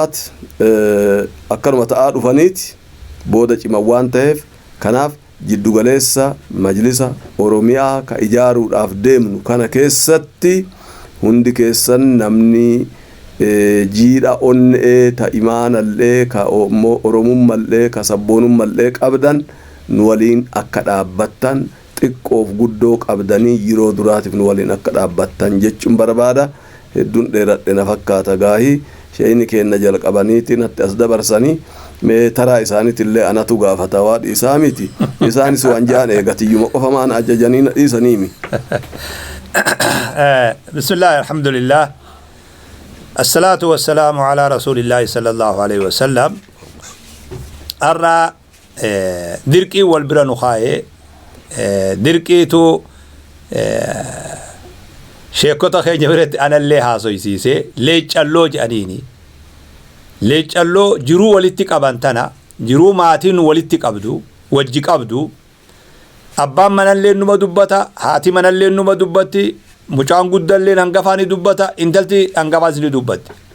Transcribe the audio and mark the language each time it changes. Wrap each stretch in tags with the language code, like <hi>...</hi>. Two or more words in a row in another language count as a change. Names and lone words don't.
<om>ta'aa dhufaniiti booda cima waan ta'eef kanaaf jiddugaleessa majlisa Oromiyaa ka ijaaruudhaaf deemnu kana keessatti hundi keessan namni jiidha onnee ta imaanallee ka oromummallee ka sabboonummallee qabdan nu waliin akka dhaabbattan xiqqoof guddoo qabdanii yeroo duraatiif nu waliin akka dhaabbattan jechuun barbaada. Hedduun dheeradhe na fakkaata gaahii sheeyni keenna jalqabaniiti natti as dabarsanii mee taraa isaaniitillee anatu gaafata waa dhiisaa miti isaanis waan jaan eegatiyyuma qofa maan ajajanii na dhiisaniimi.</om> <ar>بسم الله الحمد لله الصلاة والسلام على رسول الله صلى الله عليه وسلم</ar> <om>arra dirqii wal bira nu kaa'ee dirqiitu sheekota keenya biratti anallee haasoysiisee leeccalloo jedhaniini leeccalloo jiruu walitti qaban tana jiruu maatiin walitti qabdu wajji qabdu abbaan manallee numa dubbata haati manallee numa dubbatti mucaan guddallee hangafaani dubbata intalti hangafaas ni dubbatti</om>